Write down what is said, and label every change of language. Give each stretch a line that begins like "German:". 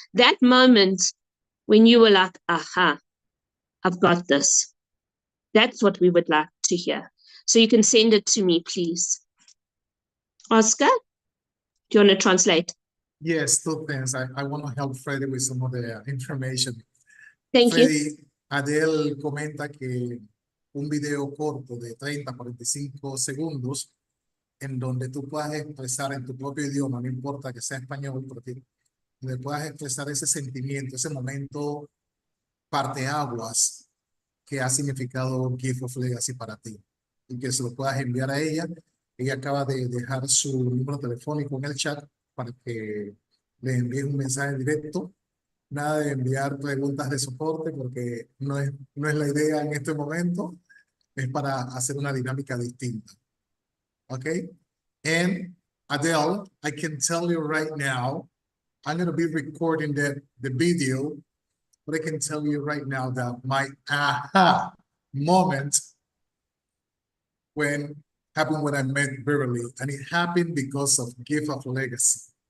English: That moment when you were like, aha, I've got this. That's what we would like to hear. So you can send it to me, please. Oscar, do you want to translate? Yes, two things. I want to help Freddie with some of the information. Thank you.
Spanish: Freddie, Adele comenta que un video corto de 30, 45 segundos en donde tú puedas expresar en tu propio idioma, no importa que sea español, porque le puedas expresar ese sentimiento, ese momento parteaguas que ha significado Gift of Legacy para ti y que se lo puedas enviar a ella. Ella acaba de dejar su número telefónico en el chat para que le envíe un mensaje directo. Nada de enviar preguntas de soporte porque no es la idea en este momento. Es para hacer una dinámica distinta. Okay?
English: And Adele, I can tell you right now, I'm going to be recording the video, but I can tell you right now that my aha moment happened when I met Beverly, and it happened because of Gift of Legacy.